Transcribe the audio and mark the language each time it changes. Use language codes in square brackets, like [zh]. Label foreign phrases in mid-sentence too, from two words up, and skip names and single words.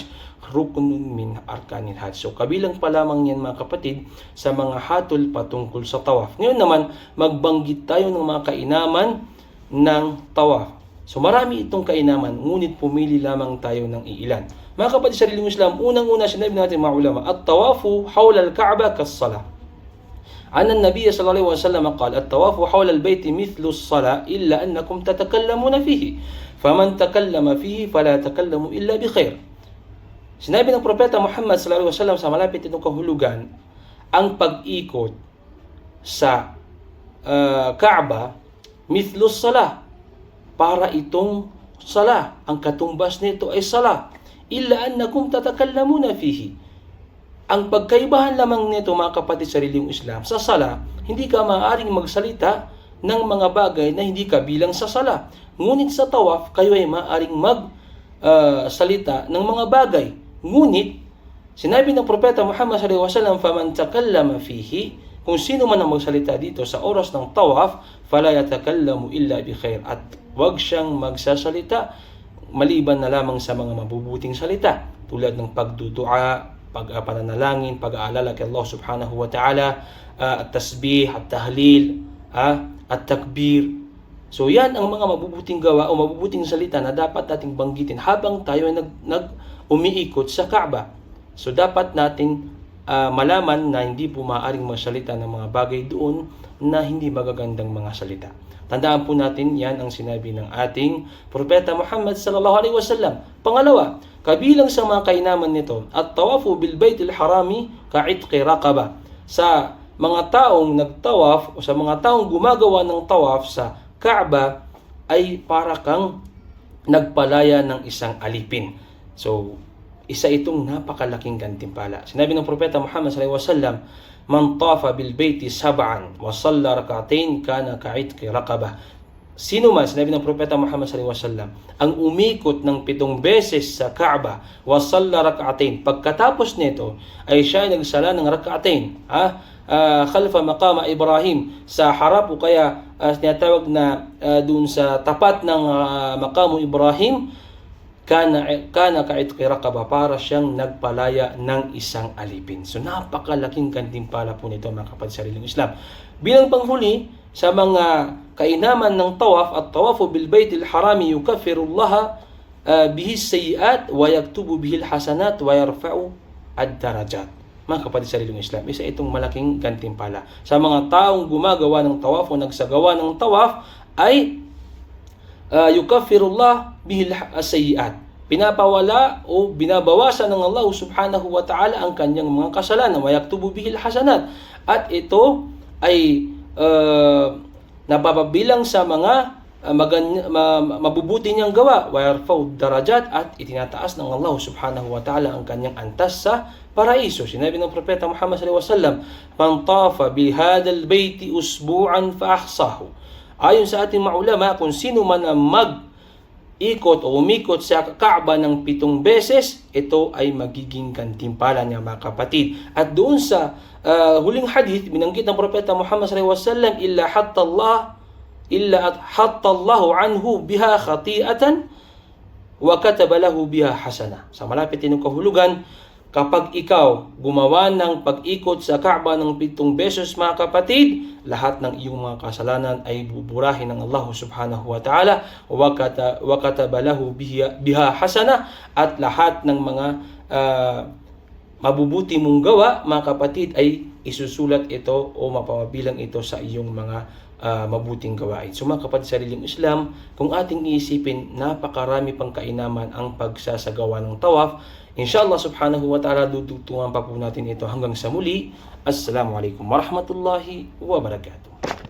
[ar] ركن من أركان الحج. [tl] So kabilang pa lamang yan mga kapatid sa mga hatol patungkol sa tawaf. Ngayon naman, magbanggit tayo ng mga kainaman ng tawaf. So marami itong kainaman, ngunit pumili lamang tayo ng iilan. Mga kapatid sa sariling Islam, unang-una sinabi natin mga ulama, [ar] الطواف حول الكعبة كالصلاة. عن النبي صلى الله عليه وسلم قال الطواف حول البيت مثل الصلاة إلا أنكم تتكلمون فيه. فمن تكلم فيه فلا تكلموا إلا بخير. [tl] Sinabi ng propeta Muhammad [ar] صلى الله عليه وسلم [tl] sa malapit itong kahulugan, ang pag-ikot sa Kaaba [ar] مثل الصلاة, [tl] para itong salah, ang katumbas nito ay salah, [ar] إلا أنكم تتكلمون فيه. [tl] Ang pagkaibahan lamang nito mga kapatid sa relihiyong Islam, sa salah, hindi ka maaaring magsalita ng mga bagay na hindi kabilang sa salah. Ngunit sa tawaf, kayo ay maaaring magsalita ng mga bagay. Ngunit, sinabi ng propeta Muhammad [ar] صلى الله عليه وسلم, "فمن تكلم فيه", [tl] kung sino man ang magsalita dito sa oras ng tawaf, [ar] "فلا يتكلم إلا بخير", [tl] at wag siyang magsasalita maliban na lamang sa mga mabubuting salita, tulad ng pagdudua, pag-pananalangin, pag-aalala kay Allah [ar] سبحانه وتعالى, التسبيح التهليل التكبير. [tl] So yan ang mga mabubuting gawa o mabubuting salita na dapat nating banggitin habang tayo ay umiikot sa Kaaba. So dapat natin malaman na hindi po maaaring magsalita ng mga bagay doon na hindi magagandang mga salita. Tandaan po natin, yan ang sinabi ng ating propeta Muhammad [ar] صلى الله عليه وسلم. [tl] Pangalawa, kabilang sa mga kainaman nito, [ar] الطواف بالبيت الحرام كعتق رقبة. [tl] Sa mga taong nagtawaf o sa mga taong gumagawa ng tawaf sa Kaaba ay para kang nagpalaya ng isang alipin. So, isa itong napakalaking gantimpala. Sinabi ng propeta Muhammad [ar] صلى الله عليه وسلم, "من طاف بالبيت سبعا وصلى ركعتين كان كعتق رقبة." [tl] Sino man, sinabi ng propeta Muhammad [ar] صلى الله عليه وسلم, [tl] ang umikot ng 7 beses sa Kaaba, [ar] وصلى ركعتين, [tl] pagkatapos nito ay siya ay nagsala ng rak'atain, [ar] خلف مقام إبراهيم, [tl] sa harap o kaya tinatawag na doon sa tapat ng maqamu Ibrahim, [ar] كان كعتق رقبة, [tl] para siyang nagpalaya ng isang alipin. So napakalaking gantimpala po nito mga kapatid sa relihiyong Islam. Bilang panghuli sa mga kainaman ng tawaf, [ar] الطواف بالبيت الحرام يكفر الله به سيئات ويكتب به حسنات ويرفع الدرجات. [tl] Mga kapatid sa relihiyong Islam, isa itong malaking gantimpala sa mga taong gumagawa ng tawaf o nagsagawa ng tawaf ay [ar] يكفر الله به السيئات. [tl] pinapawala o binabawasan ng Allah [ar] سبحانه وتعالى [tl] ang kanyang mga kasalanan. [ar] ويكتب به الحسنات. [tl] At ito ay napapabilang sa mga mabubuti niyang gawa. [ar] ويرفع درجات, [tl] at itinataas ng Allah [ar] سبحانه وتعالى [tl] ang kanyang antas sa paraiso. Sinabi ng Propeta Muhammad [ar] صلى الله عليه وسلم, "من طاف بهذا البيت أسبوعا فأحصاه." [tl] Ayon sa ating maulama, kung sino man ang ikot o umikot sa Kaaba ng 7 beses, ito ay magiging gantimpala niya, mga kapatid. At doon sa huling hadith, binanggit ng Propeta Muhammad [ar] صلى الله عليه وسلم إلا حط الله عنه بها خطيئة وكتب له بها حسنة. [tl] Sa malapit din ng kahulugan, kapag ikaw gumawa ng pag-ikot sa Kaaba ng 7 beses, mga kapatid, lahat ng iyong mga kasalanan ay buburahin ng Allah [ar] سبحانه وتعالى, وكتب له بها حسنة, [tl] at lahat ng mga mabubuti mong gawa, mga kapatid, ay isusulat ito o mapapabilang ito sa iyong mga mabuting gawain. So mga kapatid, sariling Islam, kung ating iisipin, napakarami pang kainaman ang pagsasagawa ng tawaf. [ar] إن شاء الله سبحانه وتعالى, [tl] dudutungan pa po natin ito hanggang sa muli. [ar] السلام عليكم ورحمة الله وبركاته.